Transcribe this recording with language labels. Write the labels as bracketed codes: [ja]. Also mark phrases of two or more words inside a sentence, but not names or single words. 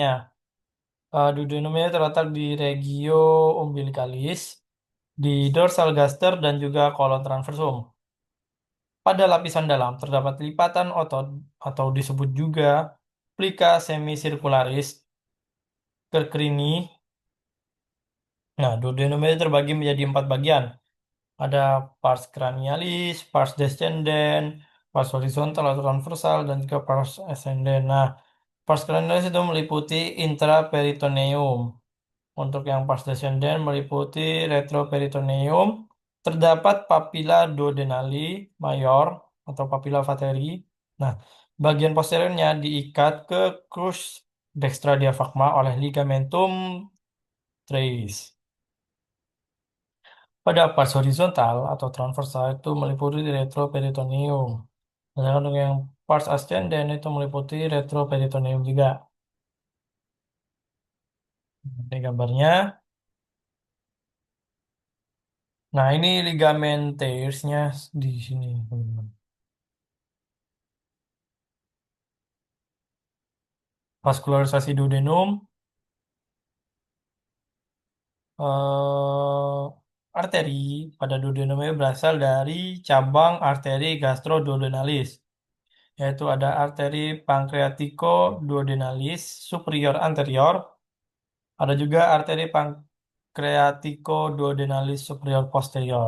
[id] Duodenum ini terletak di regio umbilicalis, di dorsal gaster dan juga kolon transversum. Pada lapisan dalam terdapat lipatan otot atau disebut juga plica semicircularis terkerini. Nah, duodenum itu terbagi menjadi 4 bagian. Ada pars cranialis, pars descendens, pars horizontal atau transversal, dan juga pars ascendens. Nah, pars cranialis itu meliputi intraperitoneum. Untuk yang pars descendens meliputi retroperitoneum. Terdapat papilla duodenali mayor atau papilla vateri. Nah, bagian posteriornya diikat ke crus dextra diafragma oleh ligamentum teres. Pada pars horizontal atau transversal itu meliputi retroperitoneum. Sedangkan untuk yang pars ascendens itu meliputi retroperitoneum juga. Ini gambarnya. Nah, ini ligamen teres-nya di sini, teman-teman. Vaskularisasi duodenum, arteri pada duodenum ini berasal dari cabang arteri gastroduodenalis, yaitu ada arteri pancreatico-duodenalis superior anterior, ada juga arteri pancreatico-duodenalis superior posterior.